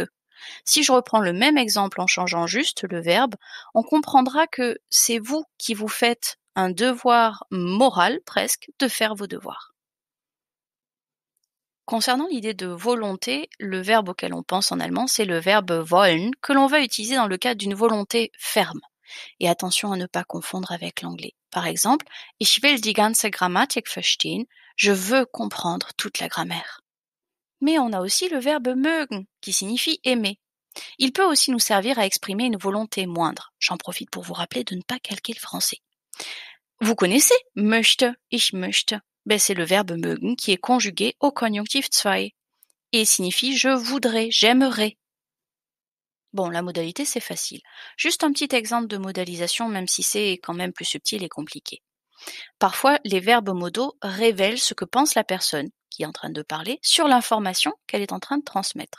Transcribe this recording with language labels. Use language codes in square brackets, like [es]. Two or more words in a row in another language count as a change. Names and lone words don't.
[fr] Si je reprends le même exemple en changeant juste le verbe, on comprendra que c'est vous qui vous faites un devoir moral presque de faire vos devoirs. Concernant l'idée de volonté, le verbe auquel on pense en allemand, c'est le verbe wollen, que l'on va utiliser dans le cadre d'une volonté ferme. Et attention à ne pas confondre avec l'anglais. Par exemple, [de] ich will die ganze Grammatik verstehen, [fr] je veux comprendre toute la grammaire. Mais on a aussi le verbe mögen, qui signifie aimer. Il peut aussi nous servir à exprimer une volonté moindre. J'en profite pour vous rappeler de ne pas calquer le français. Vous connaissez möchte, [de] ich möchte. [fr] C'est le verbe mögen qui est conjugué au conjonctif zwei et signifie je voudrais, j'aimerais. Bon, la modalité, c'est facile. Juste un petit exemple de modalisation, même si c'est quand même plus subtil et compliqué. Parfois, les verbes modaux révèlent ce que pense la personne qui est en train de parler sur l'information qu'elle est en train de transmettre.